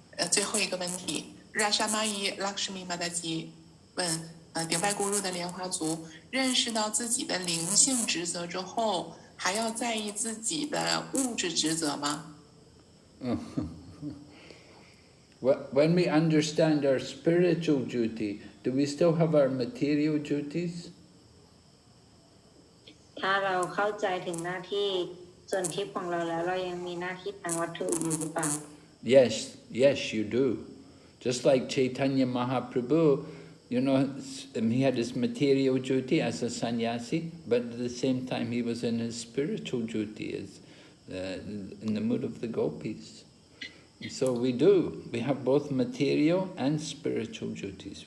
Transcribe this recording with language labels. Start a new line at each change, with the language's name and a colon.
Chinese: 最后一个问题，拉沙玛伊拉克什米马达吉问：顶拜咕噜的莲花族认识到自己的灵性职责之后，还要在意自己的物质职责吗？
English: When we understand our spiritual duty, do we still have our material duties?
Thai: ถ้าเราเข้าใจถึงหน้าที่ส่วนทิพย์ของเราแล้วเรายังมีหน้าที่ทางวัตถุอยู่หรือเปล่า
English: Yes, you do. Just like Chaitanya Mahaprabhu, You know, he had his material duty as a sannyasi, but at the same time he was in his spiritual duty as in the mood of the gopis. And so we have both material and spiritual duties.